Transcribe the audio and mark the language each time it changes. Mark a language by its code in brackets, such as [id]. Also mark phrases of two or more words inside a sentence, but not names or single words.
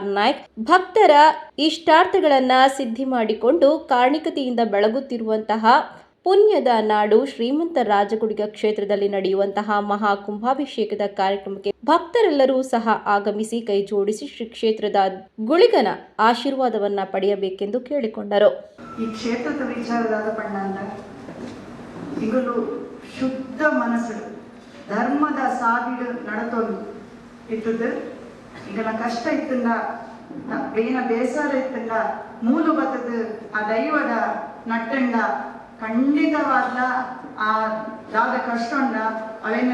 [kn] ನಾಯ್ಕ್, ಭಕ್ತರ ಇಷ್ಟಾರ್ಥಗಳನ್ನ ಸಿದ್ಧಿ ಮಾಡಿಕೊಂಡು ಕಾರಣಿಕತೆಯಿಂದ ಬೆಳಗುತ್ತಿರುವಂತಹ ಪುಣ್ಯದ ನಾಡು ಶ್ರೀಮಂತ ರಾಜಗುಳಿಗ ಕ್ಷೇತ್ರದಲ್ಲಿ ನಡೆಯುವಂತಹ ಮಹಾ ಕುಂಭಾಭಿಷೇಕದ ಕಾರ್ಯಕ್ರಮಕ್ಕೆ ಭಕ್ತರೆಲ್ಲರೂ ಸಹ ಆಗಮಿಸಿ ಕೈ ಜೋಡಿಸಿ ಶ್ರೀ ಕ್ಷೇತ್ರದ ಗುಳಿಗನ ಆಶೀರ್ವಾದವನ್ನ ಪಡೆಯಬೇಕೆಂದು ಕೇಳಿಕೊಂಡರು. [tcy] ಈ ಕ್ಷೇತ್ರದ ವಿಚಾರದಾದ ಪಂಡ ಈಗಲೂ ಶುದ್ಧ ಮನಸ್ಸು ಧರ್ಮದ ಸಾಗಿಡು ನಡತೊಂದು ಇತ್ತದು ಈಗಲ ಕಷ್ಟ ಇತ್ತಂಡ ಬೇನ ಬೇಸರ ಇತ್ತಂಡ ಮೂಲು ಬತ್ತದು ಆ ದೈವದ ನಟ್ಟಂಡ ಖಂಡಿತವಾದ ಆ ದಾದ ಕಷ್ಟ ಉಂಡ ಅವೇನು